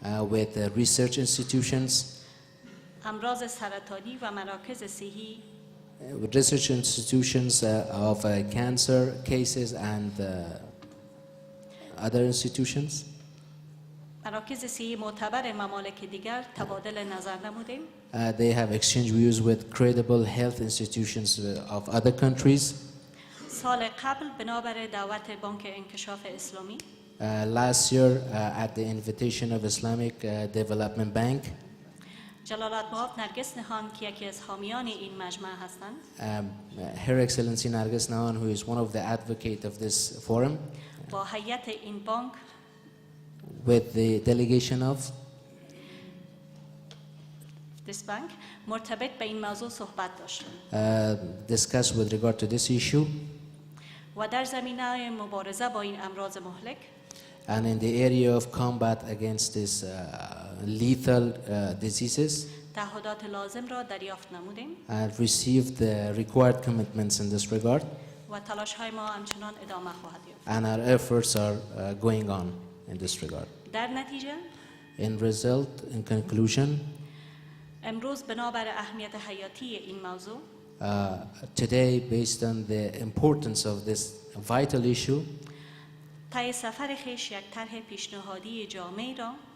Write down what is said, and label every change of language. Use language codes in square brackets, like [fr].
[en] with research institutions, [fa] امراض سرطانی و مراکز صحی [en] research institutions of cancer cases and other institutions. [fa] مراکز صحی معتبر ممالک دیگر تبادل نظر نمودیم. [en] They have exchanged views with credible health institutions of other countries. [fa] سال قبل بنابر دعوت بانک انکشاف اسلامی [en] Last year, at the invitation of Islamic Development Bank, [fa] جلالت مآب نرگس نهان که یکی از حامیان این مجمع هستند [en] Her Excellency Nargis Nawan, who is one of the advocates of this forum, [fa] با هیئت این بانک [en] with the delegation of this bank [fa] مرتبط به این موضوع صحبت داشتند [en] discussed with regard to this issue, [fa] و در زمینه مبارزه با این امراض مهلک [en] and in the area of combat against these lethal diseases, [fa] تعهدات لازم را دریافت نمودیم [en] and received the required commitments in this regard, [fa] و تلاش های ما همچنان ادامه خواهد یافت. [en] and our efforts are going on in this regard. [fa] در نتیجه [en] In result, in conclusion, [fa] امروز بنابر اهمیت حیاتی این موضوع [en] today, based on the importance of this vital issue, [fa] طی سفر خویش یک طرح پیشنهادی جامع را